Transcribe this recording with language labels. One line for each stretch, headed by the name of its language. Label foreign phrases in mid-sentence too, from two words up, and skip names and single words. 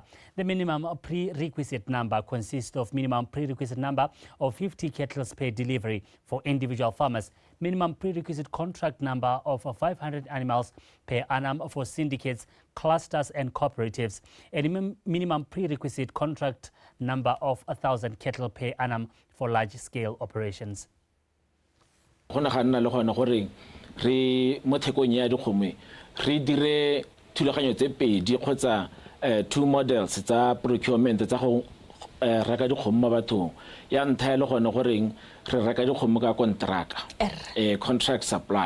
English: The minimum prerequisite number consists of minimum prerequisite number of 50 cattle per delivery for individual farmers, minimum prerequisite contract number of 500 animals per annum for syndicates, clusters and cooperatives, and a minimum prerequisite contract number of 1,000 cattle per annum for large-scale operations.
Tswana: Re mo thekong ya dikgomo re dire thulaganyo tse pedi kgotsa 2 models tsa procurement tsa go reka dikgomo mo bathong. Ya ntlha le gone goreng re reka dikgomo ka kontraka
English: contract supply.